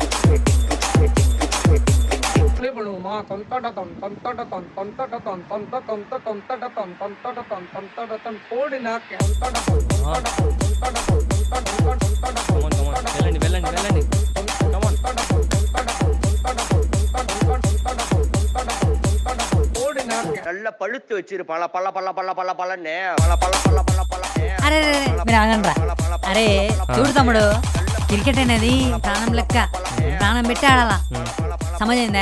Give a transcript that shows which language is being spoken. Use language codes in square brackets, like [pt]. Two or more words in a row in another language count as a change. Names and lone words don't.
[te] వెళ్ళండి. [ta] நல்ல பழுத்து வச்சிரு, பல பல பல பல பல பலன்னு பல பல பல பல பலனே. [te] అరే మీరు ఆగండ్రా. అరే చూడు తమ్ముడు, క్రికెట్ అనేది ప్రాణం లెక్క, ప్రాణం పెట్టి ఆడాలా, సమజైందా?